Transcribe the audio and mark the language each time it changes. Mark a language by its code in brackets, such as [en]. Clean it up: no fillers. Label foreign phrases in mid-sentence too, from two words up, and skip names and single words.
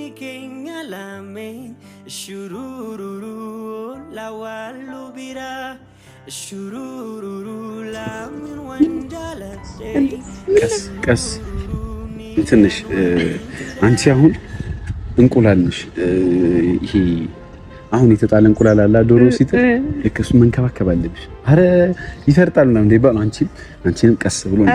[am] kenya lamen shurururu la walubira shurururu lamen wanjala ቀስ ትንሽ አንቺ አሁን እንቁላል ነሽ። ይሄ አሁን የተጣለ እንቁላል አለ ዶሮ ሲጥል እሱ መንከባከብ አለብሽ። አረ ይፈርጣል ነው እንዴ ባል አንቺንም ቀስ ብሎ ነው።